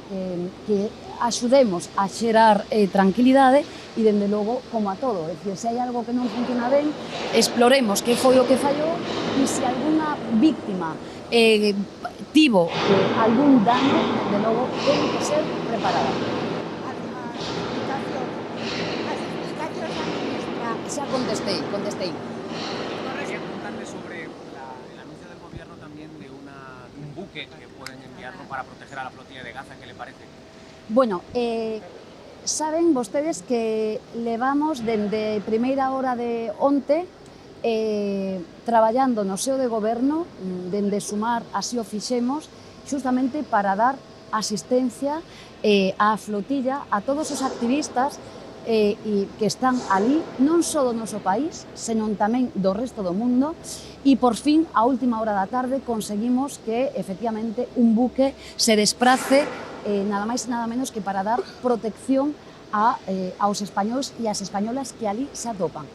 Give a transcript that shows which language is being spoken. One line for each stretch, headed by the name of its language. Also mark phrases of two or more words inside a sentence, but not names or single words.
Galician: Que axudemos a xerar tranquilidade e, dende logo, como a todo, é dicir, se hai algo que non funciona ben, exploremos que foi o que fallou e se alguna víctima tivo algún dano, de logo, ten que ser preparada. As explicacións da ministra... Xa contestei.
Spanish: Quería preguntarle sobre el anuncio del gobierno también de un buque que pueden enviarlo para proteger a la flotilla de Gaza. ¿Qué le parece?
Galician: Bueno, saben vostedes que levamos dende primeira hora de onte traballando no seo de goberno, dende Sumar así o fixemos, justamente para dar asistencia á flotilla, a todos os activistas que están ali, non só do noso país, senón tamén do resto do mundo, e por fin, a última hora da tarde, conseguimos que, efectivamente, un buque se desprace nada máis e nada menos que para dar protección aos españois e ás españolas que ali se atopan.